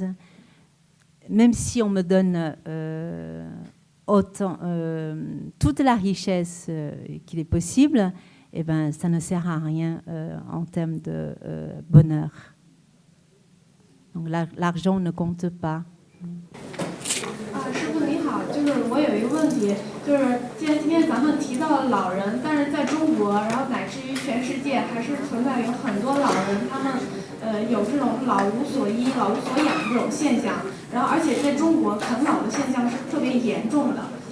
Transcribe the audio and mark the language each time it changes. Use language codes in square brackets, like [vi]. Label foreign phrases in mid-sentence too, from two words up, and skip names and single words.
[fr] Même si on me donne toute la richesse qu'il est possible, eh ben, ça ne sert à rien en termes de bonheur. Donc l'argent ne compte pas. [zh] 师傅你好，就是我有一个问题，就是既然今天咱们提到了老人，但是在中国，然后乃至于全世界，还是存在有很多老人，他们有这种老无所依、老无所养这种现象，然后而且在中国啃老的现象是特别严重的。